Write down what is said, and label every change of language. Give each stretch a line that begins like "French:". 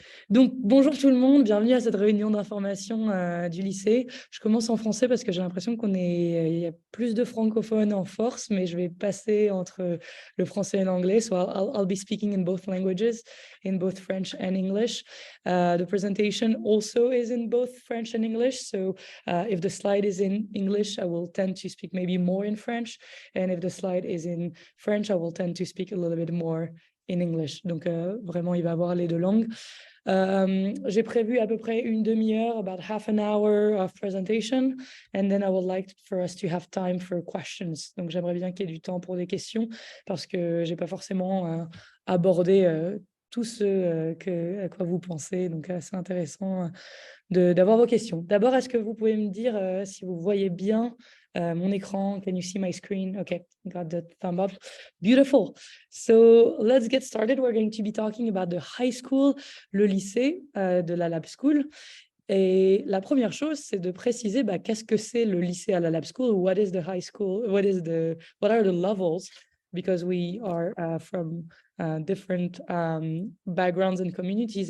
French: Donc, bonjour tout le monde, bienvenue à cette réunion d'information du lycée. Je commence en français parce que j'ai l'impression il y a plus de francophones en force, mais je vais passer entre le français et l'anglais.
English: So I'll be speaking in both languages, in both French and English. The presentation also is in both French and English. So if the slide is in English, I will tend to speak maybe more in French. And if the slide is in French, I will tend to speak a little bit more in English.
French: Donc, vraiment, il va avoir les deux langues. J'ai prévu à peu près une demi-heure,
English: about half an hour of presentation, and then I would like for us to have time for questions.
French: Donc, j'aimerais bien qu'il y ait du temps pour des questions parce que j'ai pas forcément abordé tout ce à quoi vous pensez. Donc, c'est intéressant d'avoir vos questions. D'abord, est-ce que vous pouvez me dire si vous voyez bien mon écran?
English: Can you see my screen? Okay, got the thumb up. Beautiful. So let's get started. We're going to be talking about the high school,
French: le lycée de la Lab School. Et la première chose, c'est de préciser qu'est-ce que c'est le lycée à la Lab School?
English: What is the high school? What are the levels? Because we are from different backgrounds and communities.